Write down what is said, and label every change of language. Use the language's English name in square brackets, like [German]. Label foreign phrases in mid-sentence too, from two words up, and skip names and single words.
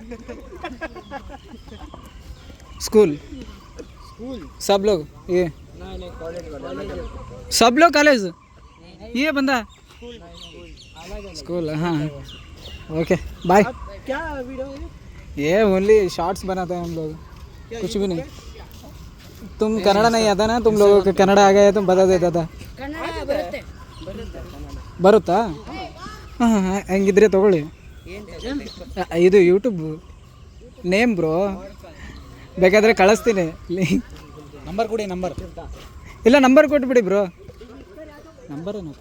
[Hindi] स्कूल सब लोग ये सब लोग कॉलेज ये बंदा स्कूल. हाँ [English] okay bye. [Hindi] क्या वीडियो है? ये [English] only shorts [Hindi] बनाते हैं हम लोग, कुछ भी नहीं. तुम कन्नड़ा नहीं आता ना, तुम लोगों को कन्नड़ा आ गया तुम बता देता था. [Kannada] कन्नड़ा ಬರುತ್ತೆ. ಬರುತ್ತಾ? ಹಾಂ ಹಾಂ ಹಂಗಿದ್ರೆ ತೊಗೊಳ್ಳಿ. ಇದು [English] YouTube name bro, [Kannada] ಬೇಕಾದರೆ ಕಳಿಸ್ತೀನಿ. ನಂಬರ್ ಕೊಡಿ. ನಂಬರ್ ಇಲ್ಲ ನಂಬರ್ ಕೊಟ್ಬಿಡಿ ಬ್ರೋ. ನಂಬರ್ ಏನಪ್ಪ?